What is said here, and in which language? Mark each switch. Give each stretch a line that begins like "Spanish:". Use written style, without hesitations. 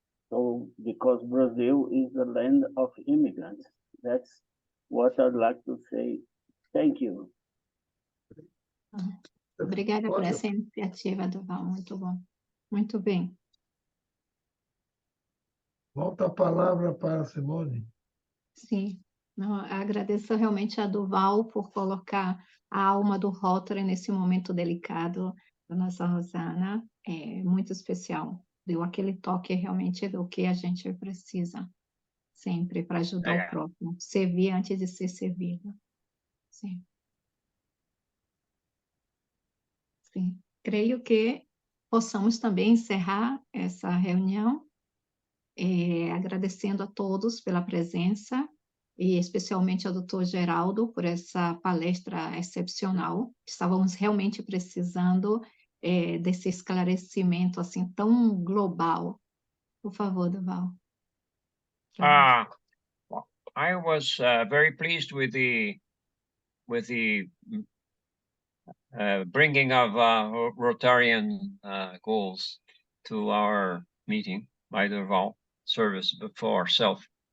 English: So, because Brazil is the land of immigrants. That's what I'd like to say. Thank you.
Portuguese: Obrigada por essa iniciativa, Durval. Muito bom. Muito bem. Volta a palavra para a Simone. Sim. Não, agradeço realmente a Duval por colocar a alma do Rotary nesse momento delicado da nossa Rosana. É muito especial. Deu aquele toque realmente do que a gente precisa sempre para ajudar o próximo. Servir antes de ser servido. Sim. Sim. Creio que possamos também encerrar essa reunião, agradecendo a todos pela presença, e especialmente ao doutor Geraldo por essa palestra excepcional. Estávamos realmente precisando desse esclarecimento assim tão global. Por favor, Duval.
English: I was very pleased with the bringing of Rotarian goals to our meeting by Duval service before self.